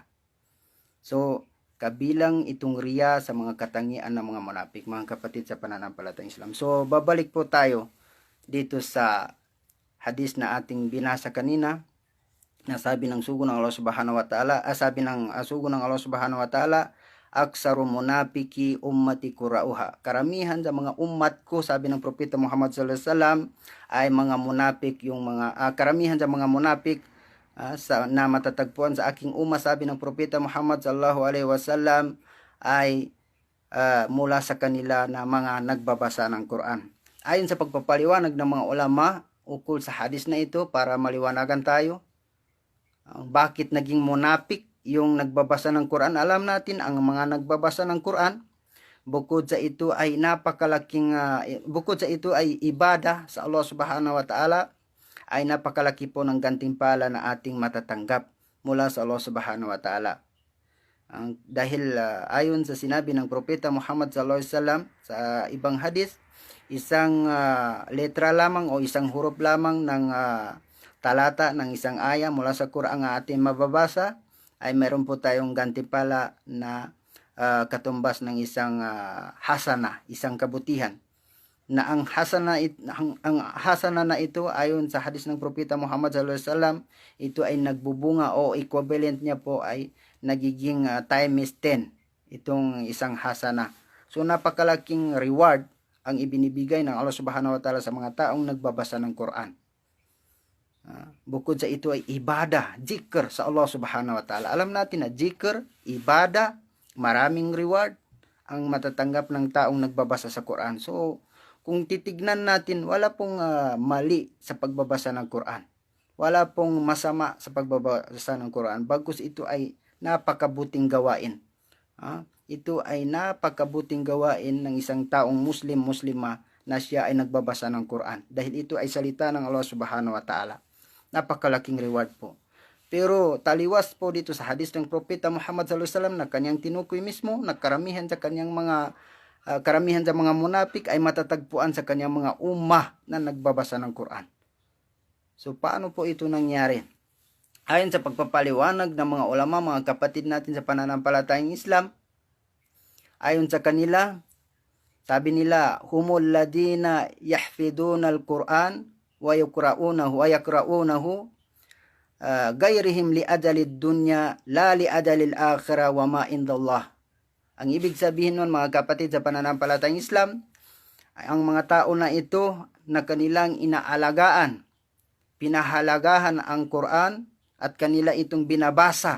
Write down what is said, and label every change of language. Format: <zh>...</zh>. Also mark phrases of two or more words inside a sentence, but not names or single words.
<tl>So, kabilang itong riya sa mga katangian ng mga munapik, mga kapatid sa pananampalatayang Islam. So, babalik po tayo dito sa hadis na ating binasa kanina, na sabi ng sugo ng Allah</tl> <ar>سبحانه وتعالى,</ar> <tl>sabi ng sugo ng Allah</tl> <ar>سبحانه وتعالى, أكثر منافقي أمتي قراؤها.</ar> <tl>Karamihan sa mga ummat ko, sabi ng Propeta Muhammad</tl> <ar>صلى الله عليه وسلم,</ar> <tl>ay mga munapik, yung mga karamihan sa mga munapik na matatagpuan sa aking umma, sabi ng Propeta Muhammad</tl> <ar>صلى الله عليه وسلم,</ar> <tl>ay mula sa kanila na mga nagbabasa ng Quran. Ayon sa pagpapaliwanag ng mga ulama ukol sa hadis na ito, para maliwanagan tayo, bakit naging munapik yung nagbabasa ng Quran. Alam natin, ang mga nagbabasa ng Quran, bukod sa ito ay bukod sa ito ay ibada sa Allah</tl> <ar>سبحانه وتعالى,</ar> <tl>ay napakalaki po ng gantimpala na ating matatanggap mula sa Allah</tl> <ar>سبحانه وتعالى.</ar> <tl>Dahil ayon sa sinabi ng Propeta Muhammad</tl> <ar>صلى الله عليه وسلم</ar> <tl>sa ibang hadis, isang letra lamang o isang huruf lamang ng talata ng isang aya mula sa Quran ang ating mababasa, ay meron po tayong gantimpala na katumbas ng isang hasana, isang kabutihan. Na ang hasana na ito, ayon sa hadis ng Propeta Muhammad</tl> <ar>صلى الله عليه وسلم,</ar> <tl>ito ay nagbubunga o equivalent niya po ay nagiging times 10 itong isang hasana. So napakalaking reward ang ibinibigay ng Allah</tl> <ar>سبحانه وتعالى</ar> <tl>sa mga taong nagbabasa ng Quran. Bukod sa ito ay ibada, zikr sa Allah</tl> <ar>سبحانه وتعالى.</ar> <tl>Alam natin na zikr, ibada, maraming reward ang matatanggap ng taong nagbabasa sa Quran. So, kung titignan natin, wala pong mali sa pagbabasa ng Quran. Wala pong masama sa pagbabasa ng Quran. Bagkus ito ay napakabuting gawain. Ito ay napakabuting gawain ng isang taong Muslima na siya ay nagbabasa ng Quran. Dahil ito ay salita ng Allah</tl> <ar>سبحانه وتعالى.</ar> <tl>Napakalaking reward po. Pero taliwas po dito sa hadis ng Propeta Muhammad</tl> <ar>صلى الله عليه وسلم</ar> <tl>na kanyang tinukoy mismo, na karamihan sa mga munapik ay matatagpuan sa kanyang mga ummah na nagbabasa ng Quran. So paano po ito nangyari? Ayon sa pagpapaliwanag ng mga ulama, mga kapatid natin sa pananampalatayang Islam, ayon sa kanila, sabi nila,</tl> <ar>هم الذين يحفظون القرآن ويقرؤونه غيرهم لأجل الدنيا لا لأجل الآخرة وما عند الله.</ar> <tl>Ang ibig sabihin nun, mga kapatid sa pananampalatayang Islam, ay ang mga tao na ito na kanilang inaalagaan, pinahalagahan ang Quran at kanila itong binabasa.</tl>